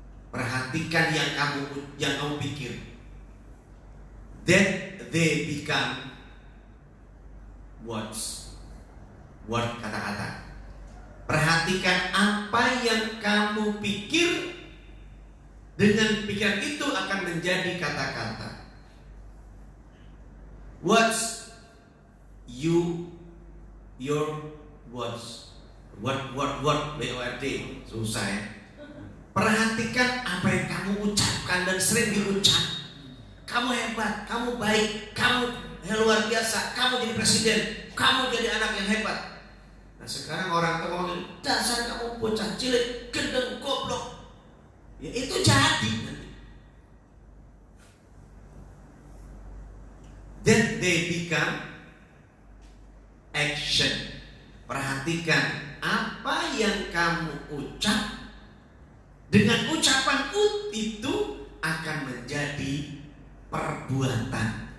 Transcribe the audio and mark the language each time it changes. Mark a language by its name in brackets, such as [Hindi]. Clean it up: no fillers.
[Indonesian] Perhatikan yang kamu pikir. [English] That they become words. Word, [Indonesian] kata-kata. Perhatikan apa yang kamu pikir, dengan pikiran itu akan menjadi kata-kata. [English] Words, your words. Word, word, word, word, [Indonesian] susah ya. Perhatikan apa yang kamu ucapkan dan sering diucap. Kamu hebat, kamu baik, kamu luar biasa, kamu jadi presiden, kamu jadi anak yang hebat. Nah sekarang orang tua ngomongin, dasar kamu bocah cilik, gendeng, goblok. Ya itu jadi nanti. [English] Then they become action. [Indonesian] Perhatikan apa yang kamu ucap. Dengan ucapan itu akan menjadi perbuatan.